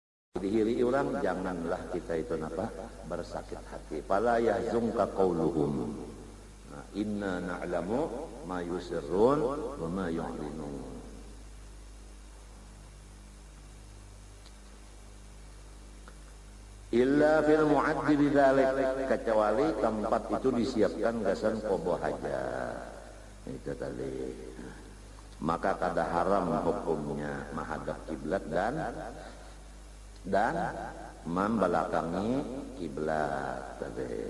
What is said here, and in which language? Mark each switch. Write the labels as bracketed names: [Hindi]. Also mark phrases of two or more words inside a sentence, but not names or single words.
[Banjar] dihiri orang, janganlah kita itu bersakit hati. [Arabic] فلا يحزنك قولهم. [Banjar] Nah, [Arabic] إنا نعلم ما يسرون وما يعلنون. إلا في المعد بذلك, [Banjar] kecuali tempat itu disiapkan gasan qoboh haja. Itu tadi. Maka kada haram hukumnya menghadap kiblat dan membelakangi kiblat tadi.